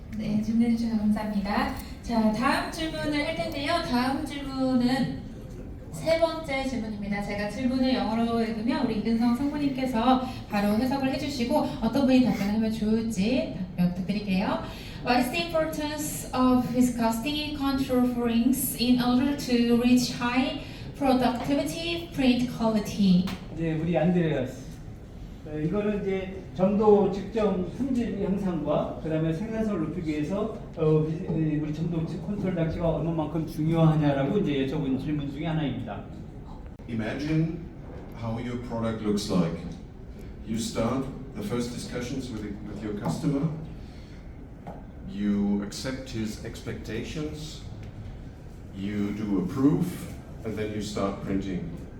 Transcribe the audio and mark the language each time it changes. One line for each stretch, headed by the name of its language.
Korean: 네, 질문해 주셔서 감사합니다. 자, 다음 질문을 할 텐데요. 다음 질문은 세 번째 질문입니다. 제가 질문을 영어로 읽으면 우리 이근성 성부님께서 바로 해석을 해주시고 어떤 분이 답변하면 좋을지 답변 부탁드릴게요.
English: What is the importance of viscosity control for inks in order to reach high productivity print quality?
Korean: 네, 우리 안드레아스. 이거는 이제 점도 측정 품질 향상과 그다음에 생산성을 높이기 위해서 우리 점도 컨트롤 장치가 얼마만큼 중요하냐라고 이제 여쭤본 질문 중에 하나입니다.
English: Imagine how your product looks like. You start the first discussions with your customer. You accept his expectations. You do a proof, and then you start printing.